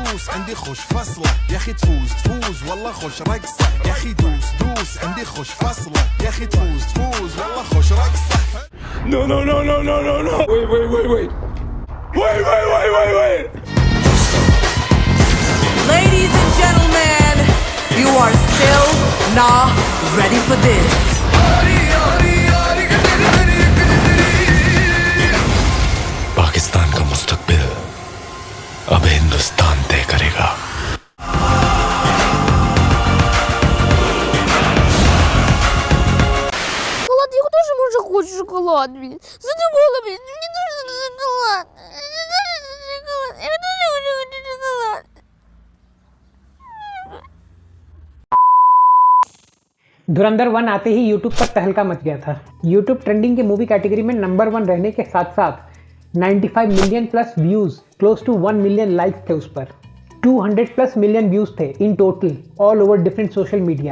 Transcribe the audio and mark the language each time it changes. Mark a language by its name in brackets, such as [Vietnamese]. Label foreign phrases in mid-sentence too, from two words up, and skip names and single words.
[Arabic] عندي خوش فصلة يا اخي تفوز والله خوش رقصة يا اخي دوس عندي خوش فصلة يا اخي تفوز والله خوش رقصة. [English] No. Wait. Ladies and gentlemen, you are still not ready for this. [Hindi] पाकिस्तान का मुस्तकबिल अब हिंदुस्तान तय करेगा। [Russian] Шоколад, я тоже уже хочу шоколад, блин. Задумала, блин, мне нужен шоколад. Я тоже хочу шоколад. [Hindi] धुरंधर 1 आते ही यूट्यूब पर तहलका मच गया था। [English] YouTube trending [Hindi] के [English] movie category [Hindi] में नंबर 1 रहने के साथ साथ 95 [English] million plus views, close to 1 million likes [Hindi] थे उस पर। [English] 200 plus million views थे in total all over different social media.